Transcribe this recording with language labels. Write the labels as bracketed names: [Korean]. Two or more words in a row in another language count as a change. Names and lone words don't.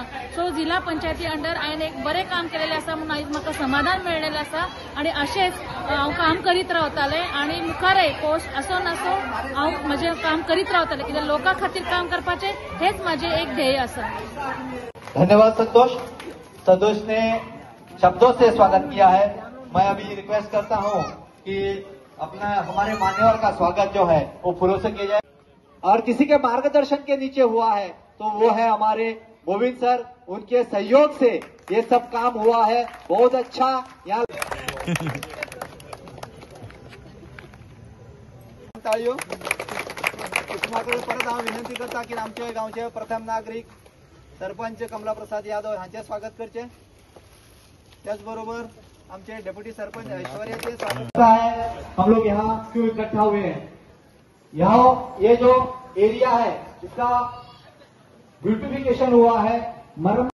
[Konkani] सो जिल्हा पंचायती अंडर हांवें एक बरें काम केलेलें आसा म्हणून आयज म्हाका समाधान मेळिल्लें आसा. आनी अशेंच हांव काम करीत रावतालें आनी मुखारय पोस्ट असो नासो हांव म्हजें काम करीत रावतालें, कित्याक लोकां खातीर काम करपाचें हेच म्हजें एक ध्येय आसा. धन्यवाद संतोष. [Hindi] संतोष ने शब्दों से स्वागत किया है. मैं अभी रिक्वेस्ट करता हूं कि अपना हमारे मान्यवर का स्वागत जो है वो फूलों से किया जाए. और किसी के मार्गदर्शन के नीचे हुआ है तो वो है हमारे गोविंद सर. उनके सहयोग से ये सब काम हुआ है. बहुत अच्छा. यहाँ ताळयो. [Konkani] तुम्हाकडे परत हांव विनंती करता की आमच्या गांवचे प्रथम नागरिक सरपंच कमलाप्रसाद यादव हांचे स्वागत करचे. त्याचबरोबर आमचे डेप्यूटी सरपंच ऐश्वर्याचे [Hindi] स्वागत है. हम लोग यहाँ क्यों इकट्ठा हुए हैं? यहाँ ये जो एरिया है इसका ब्यूटिफिकेशन हुआ है, मरम्मत